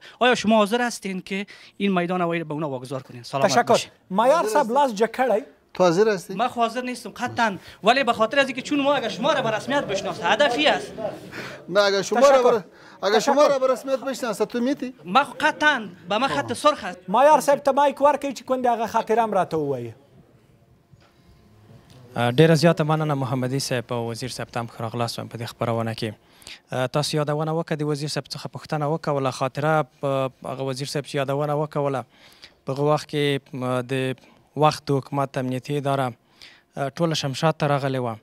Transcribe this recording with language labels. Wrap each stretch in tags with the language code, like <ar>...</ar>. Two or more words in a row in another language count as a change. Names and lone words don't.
<fa>آیا شما حاضر هستین که این میدان هوایی به اونا واگذار کنین؟ سلامت تشکر. باشید.</fa> <ps>معیار صاحب لاس جکړی</ps> <fa>تو حاضر هستی؟ من حاضر نیستم قطعا، ولی به خاطر از اینکه چون ما اگر شما را به رسمیت بشناسه هدفی است. نه اگر شما را به رسمیت بشناسه تو میتی؟ ما قطعا به ما خط سرخ است.</fa> <ps>معیار صاحب ته مایک ورکړئ چې کونډې هغه خاطره هم راته ووایي. ډیره زیاته مننه محمدي صاحب او وزیر صاحب ته هم ښه راغلاست په دې خپرونه کې. تاسو یادونه وکړه د وزیر صاحب څخه پوښتنه وکوله، خاطره هغه وزیر صاحب چې یادونه وکوله په هغه وخت کې د وخت د حکومت امنیتي اداره ټوله شمشاد ته راغلې وه.</ps>